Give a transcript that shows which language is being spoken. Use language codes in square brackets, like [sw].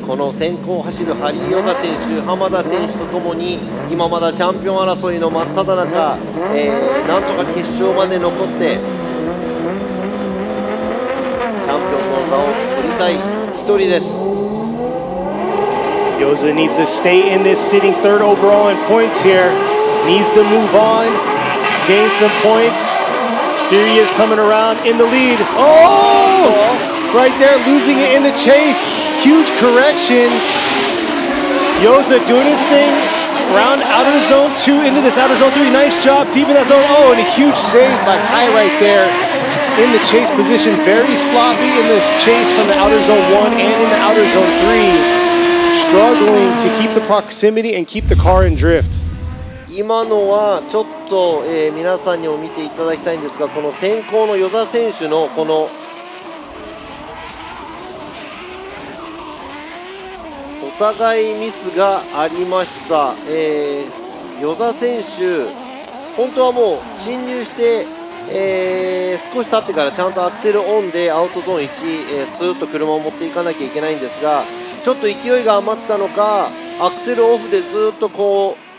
[ja] この先行を走るハリーヨザ選手、浜田選手とともに今まだチャンピオン争いの真っ只中、なんとか決勝まで残ってチャンピオンの座を取りたい一人です。 [en] Yoza needs to stay in this, sitting 3rd overall in points here. Needs to move on, gain some points. Here he is coming around in the lead. Oh! Right there, losing it in the chase. Huge corrections. Yoza doing his thing around outer zone 2 into this outer zone 3. Nice job deep in that zone. Oh, and a huge save by Kai right there in the chase position. Very sloppy in this chase from the outer zone 1 and in the outer zone 3. Struggling to keep the proximity and keep the car in drift. [ja] 今のはちょっと、皆さんにも見ていただきたいんですが、この先行の与座選手のこのお互いミスがありました。与座選手、本当はもう進入して、少し経ってからちゃんとアクセルオンでアウトゾーン1、スーッと車を持っていかなきゃいけないんですが、ちょっと勢いが余ったのか、アクセルオフでずっとこ